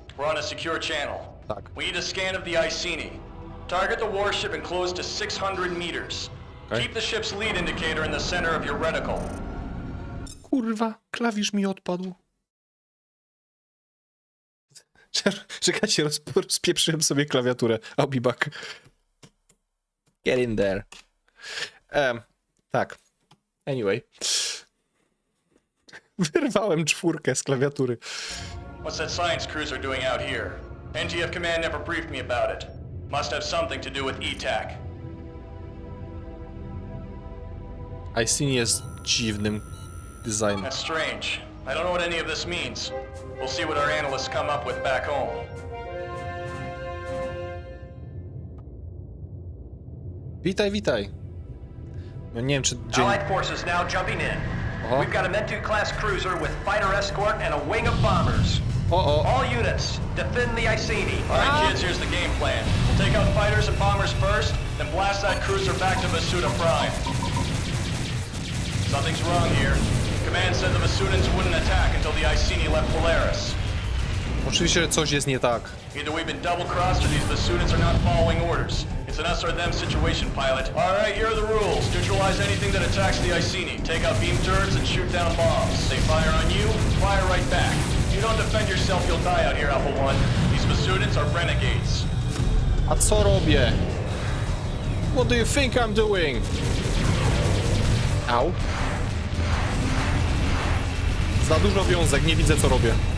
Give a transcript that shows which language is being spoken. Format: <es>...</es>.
<en>We're on a secure channel.</en> <pl>Tak.</pl> <en>We need a scan of the Iceni. Target the warship and close to 600 meters. Okay. Keep the ship's lead indicator in the center of your reticle.</en> <pl>Kurwa, klawisz mi odpadł. Czekajcie, rozpieprzyłem sobie klawiaturę.</pl> <en>I'll be back. Get in there.</en> <pl>Tak.</pl> <en>Anyway.</en> <pl>Wyrwałem 4 z klawiatury.</pl> <en>What's that science cruiser doing out here? NTF Command never briefed me about it. Must have something to do with ETAC.</en> <pl>Iceni jest dziwnym designem.</pl> <en>That's strange. I don't know what any of this means. We'll see what our analysts come up with back home.</en> <pl>Witaj, witaj. No nie wiem, czy dzień...</pl> <en>Allied forces now jumping in. We've got a Mentu-class cruiser with fighter escort and a wing of bombers. All units, defend the Iceni. All right, kids, here's the game plan. We'll take out fighters and bombers first, then blast that cruiser back to Masuda Prime. Something's wrong here. Command said the Masudans wouldn't attack until the Iceni left Polaris.</en> <pl>Oczywiście coś jest nie tak.</pl> <en>Either we've been double-crossed or these Masudans are not following orders. It's an us or them situation, pilot. All right, here are the rules. Neutralize anything that attacks the Iceni. Take out beam turrets and shoot down bombs. They fire on you, fire right back. If you don't defend yourself, you'll die out here, Alpha 1. These Masudans are renegades.</en> <pl>A co robię?</pl> <en>What do you think I'm doing? Au.</en> <pl>Za dużo wiązek, nie widzę co robię.</pl>